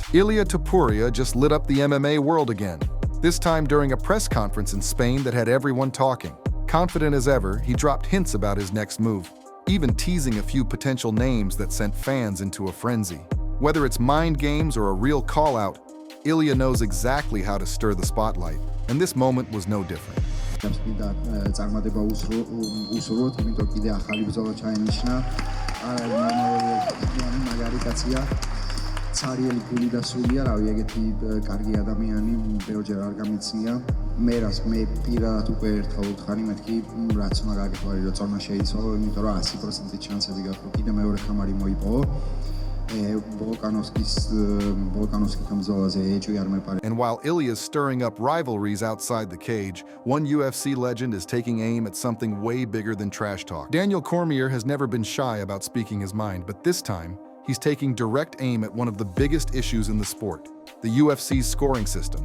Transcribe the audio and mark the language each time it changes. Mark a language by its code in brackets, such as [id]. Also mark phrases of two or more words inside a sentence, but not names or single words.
[en] Ilia Topuria just lit up the MMA world again, this time during a press conference in Spain that had everyone talking. Confident as ever, he dropped hints about his next move, even teasing a few potential names that sent fans into a frenzy. Whether it's mind games or a real call-out, Ilia knows exactly how to stir the spotlight, and this moment was no different. [ka] ცარიელი გული და სულია, რავი, ეგეთი კარგი ადამიანი ბევრჯერ არ გამიცნია. მე პირადად უკვე ერთხელ ვუთხარი, მეთქი რაც უნდა გაგეთვალე, რომ წონა შეიცვალო, იმიტომ რომ 100% შანსები გაქვს, რომ კიდე მეორე ხამარი მოიპოვო. [en] And while Ilia is stirring up rivalries outside the cage, one UFC legend is taking aim at something way bigger than trash talk. Daniel Cormier has never been shy about speaking his mind, but this time, he's taking direct aim at one of the biggest issues in the sport, the UFC's scoring system.